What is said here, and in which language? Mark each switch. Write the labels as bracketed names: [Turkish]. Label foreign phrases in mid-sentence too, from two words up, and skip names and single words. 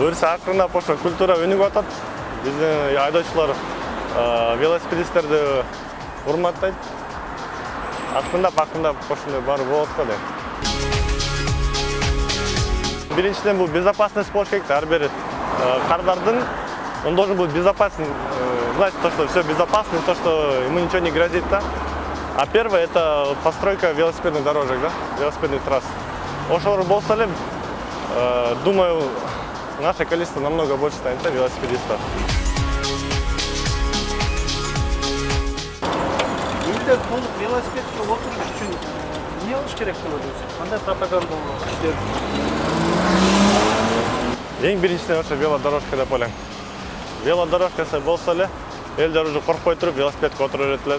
[Kyrgyz] Буюрса акырындап ошо культура өнүгүп атат. Биздин айдоочулар велосипедисттерди урматтайт. Акырындап ошондой баары болот го дейм. Биринчиден бул безопасность болуш керек. Ар бир кардардын [Russian] он должен быть безопасен, знать то, что все безопасно, то, что ему ничего не грозит, да? А первое это постройка велосипедных дорожек, да? Велосипедных трасс. [Kyrgyz] Ошолор болсо эле, [Russian] думаю, наше количество намного больше станет, да, велосипедистов. [Kyrgyz] Үйдө толук велосипедке отуруш үчүн эмне кылыш керек болот өзү? Кандай пропаганда иштер? Эң биринчиден ошо велодорожка деп ойлойм. Велодорожкасы болсо эле, элдер уже коркпой туруп велосипедке отура берет эле да.